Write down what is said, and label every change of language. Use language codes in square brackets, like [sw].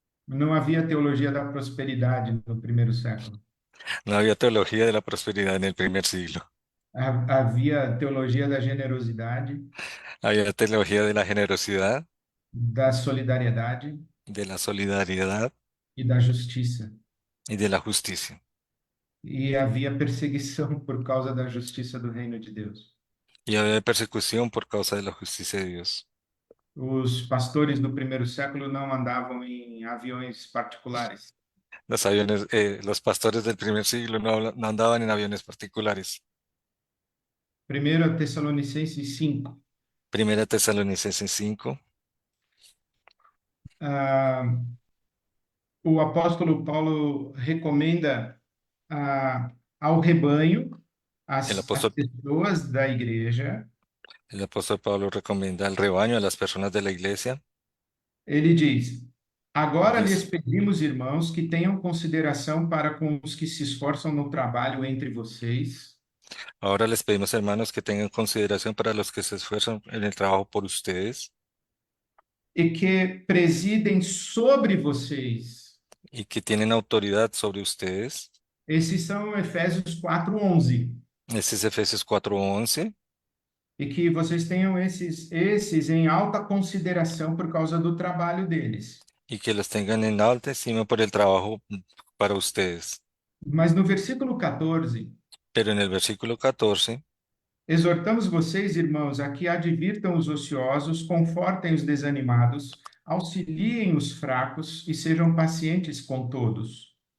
[pt] Não havia teologia da prosperidade no primeiro século. [es] No había teología de la prosperidad en el primer siglo. [pt] Havia teologia da generosidade, [es] Había teología de la generosidad, [pt] da solidariedade [es] de la solidaridad [pt] e da justiça. [es] y de la justicia. [pt] E havia perseguição por causa da justiça do reino de Deus. [es] Y había persecución por causa de la justicia de Dios. [pt] Os pastores do primeiro século não andavam em aviões particulares. [es] Los pastores del primer siglo no andaban en aviones particulares. [pt] 1 Tessalonicenses 5. [es] Primera Tesalonicenses 5. [pt] Ah, o apóstolo Paulo recomenda ao rebanho, [es] El [pt] às [es] apóstol, [pt] pessoas da igreja, [es] el apóstol Pablo recomienda al rebaño, a las personas de la iglesia. [pt] ele diz: agora lhes [es] Dice, [pt] pedimos, irmãos, que tenham consideração para com os que se esforçam no trabalho entre vocês [es] ahora les pedimos, hermanos, que tengan consideración para los que se esfuerzan en el trabajo por ustedes [pt] e que presidem sobre vocês. [es] y que tienen autoridad sobre ustedes. [pt] Esses são Efésios 4:11. [es] Este es Efesios 4:11. [pt] E que vocês tenham esses em alta consideração por causa do trabalho deles. [es] Y que los tengan en alta estima por el trabajo para ustedes. [pt] Mas no versículo 14, [es] Pero en el versículo 14, [pt] exortamos vocês, irmãos, a que advirtam os ociosos, confortem os desanimados, auxiliem os fracos e sejam pacientes com todos.